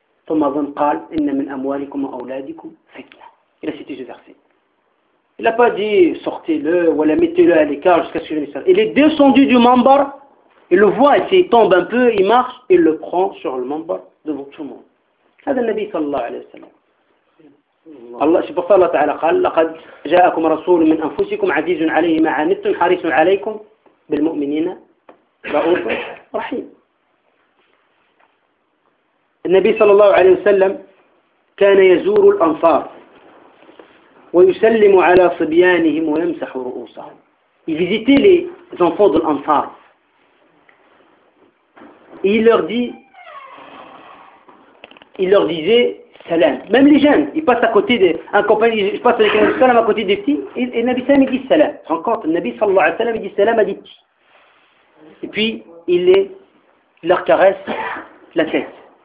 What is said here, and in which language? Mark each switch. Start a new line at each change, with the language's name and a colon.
Arabic: Thomas ibn Qal, inna min amwalikum awladikum fitna.
French: Il a cité ce verset. Il n'a pas dit, sortez-le, ou la mettez-le à l'écart jusqu'à ce que le Nabi sallam. Il est descendu du mambar. Il le voit, il tombe un peu, il marche, il le prend sur le mambar devant tout le monde. C'est le Nabi sallallahu alayhi wa sallam. Allah, c'est pour ça que Allah ta'ala
Arabic: قال لقد جاءكم رسول من أنفسكم عزيز عليه ما عنتم حريص عليكم بالمؤمنين رؤوف رحيم. النبي صلى الله عليه وسلم كان يزور الأنصار ويسلم على صبيانهم ويمسح رؤوسهم.
French: Il visitait les enfants de l'Ansar. Et il leur disait salam. Même les jeunes, ils passent à côté d'un compagnon, ils passent avec un salam à côté des petits, et le Nabi sallam, il dit salam. Tu te rends compte, le Nabi sallallahu alayhi wa sallam, il dit salam à des petits. Et puis, il leur caresse la tête.